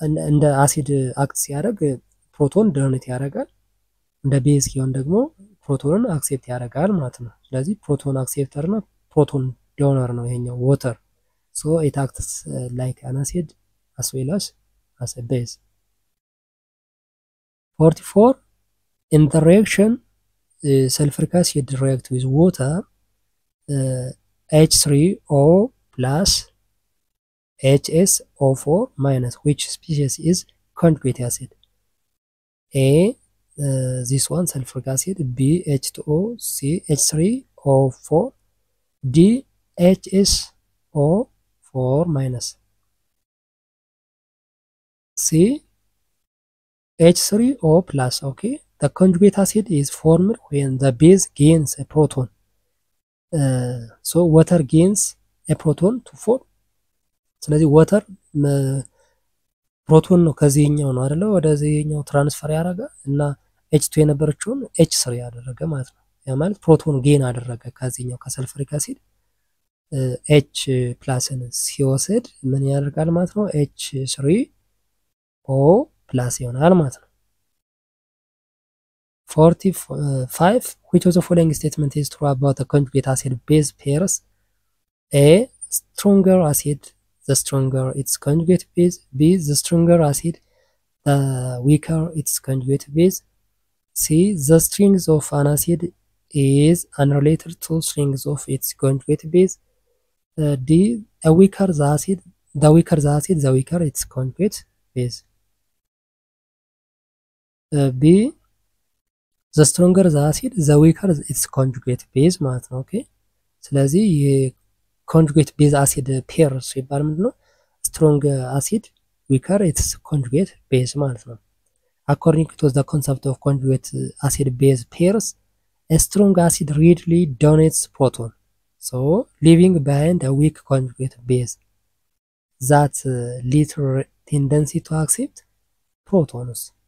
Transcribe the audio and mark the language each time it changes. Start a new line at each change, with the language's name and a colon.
Amharic: እንደ አሲድ አክት ሲያደርግ ፕሮቶን ዶኔት ያደርጋል። እንደ ቤዝ ሲሆን ደግሞ ፕሮቶንን አክሴፕት ያደርጋል ማለት ነው። ስለዚህ ፕሮቶን አክሴፕተር እና ፕሮቶን ዶነር ነው ይሄኛው ዋተር።
English: ሶ ኢት አክትስ ላይክ አን አሲድ as well as a base. 44 in the reaction sulfuric acid react with water H3O plus HSO4 minus which species is conjugate acid? A this one sulfuric acid, B H2O, C H3O4, D HSO4 minus. C H3O plus. Okay, the conjugate acid is formed when the base gains a proton. So water gains a proton to form.
Amharic: ስለዚህ water ፕሮቶን ነው ከዚህኛው ነው አይደለ ወደዚህኛው ትራንስፈር ያደረገ እና H2 የነበረችውን H3 ያደረገ ማለት ነው። ያ ማለት ፕሮቶን ጌን አደረገ ከዚህኛው ከሰልፈሪክ አሲድ H ፕላስን ሲወስድ ምን ያደርጋል ማለት ነው?
English: H3O ፕላስ
Amharic: ይሆናል ማለት ነው።
English: 45 which of the following statement is true about the conjugate acid base pairs? A stronger acid the stronger its conjugate base, B the stronger acid the weaker its conjugate base, C the strength of an acid is unrelated to strength of its conjugate base, D a weaker the acid the weaker the acid the weaker its conjugate base. B the stronger the acid the weaker its conjugate base
Amharic: ማለት ነው። ኦኬ ስለዚህ የኮንጁጌት ቤዝ አሲድ ፔር ሲባል ምንድነው?
English: ስትሮንግ አሲድ ዊከር ኢትስ ኮንጁጌት ቤዝ
Amharic: ማለት ነው።
English: according to the concept of conjugate acid base pairs a strong acid readily donates proton so leaving behind a weak conjugate base that little tendency to accept protons.